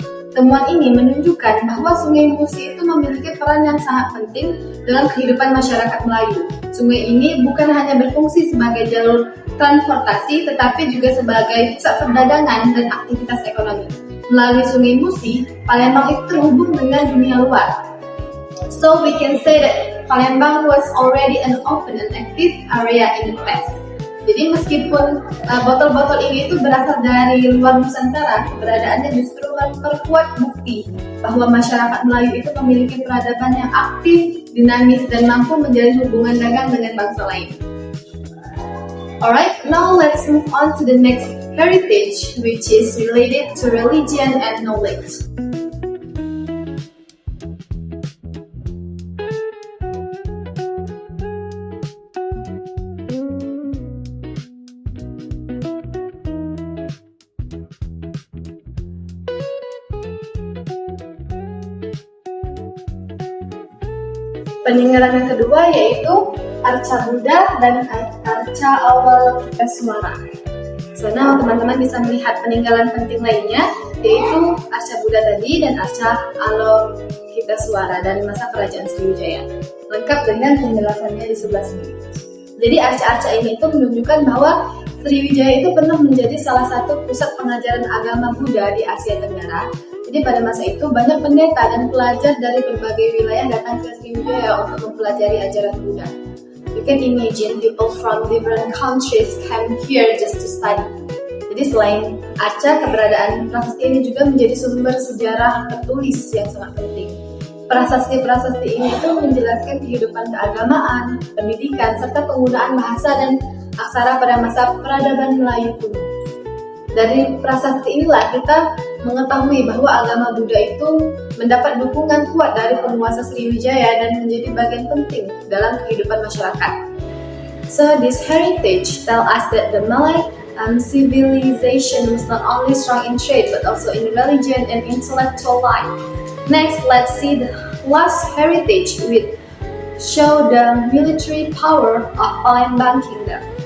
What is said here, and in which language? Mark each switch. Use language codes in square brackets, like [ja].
[id] Temuan ini menunjukkan bahwa Sungai Musi itu memiliki peran yang sangat penting dalam kehidupan masyarakat Melayu. Sungai ini bukan hanya berfungsi sebagai jalur transportasi, tetapi juga sebagai pusat perdagangan dan aktivitas ekonomi. Melalui Sungai Musi, Palembang itu terhubung dengan dunia luar. [en] So we can say that Palembang was already an open and active area in the past. [id] Jadi meskipun botol-botol ini itu berasal dari luar Nusantara, keberadaannya justru memperkuat bukti bahwa masyarakat Melayu itu memiliki peradaban yang aktif, dinamis, dan mampu menjalin hubungan dagang dengan bangsa lain. [en] Alright, now let's move on to the next heritage, which is related to religion and knowledge. [id] Peninggalan yang kedua yaitu Arca Buddha dan Arca Awal Keswara. Sana teman-teman bisa melihat peninggalan penting lainnya yaitu Arca Buddha tadi dan Arca Awal Keswara dari masa Kerajaan Sriwijaya. Lengkap dengan penjelasannya di sebelah sini. Jadi arca-arca ini itu menunjukkan bahwa Sriwijaya itu pernah menjadi salah satu pusat pengajaran agama Buddha di Asia Tenggara. Jadi pada masa itu banyak pendeta dan pelajar dari berbagai wilayah datang ke Sriwijaya untuk mempelajari ajaran Buddha. [en] You can imagine people from different countries came here just to study. [id] Jadi selain arca, keberadaan prasasti ini juga menjadi sumber sejarah tertulis yang sangat penting. Prasasti-prasasti ini itu menjelaskan kehidupan keagamaan, pendidikan, serta penggunaan bahasa dan aksara pada masa peradaban Melayu kuno. Dari prasasti inilah kita mengetahui bahwa agama Buddha itu mendapat dukungan kuat dari penguasa Sriwijaya dan menjadi bagian penting dalam kehidupan masyarakat. [en] So this heritage tell us that the Malay civilization was not only strong in trade but also in religion and intellectual life. Next, let's see the last heritage which show the military power of Palembang Kingdom.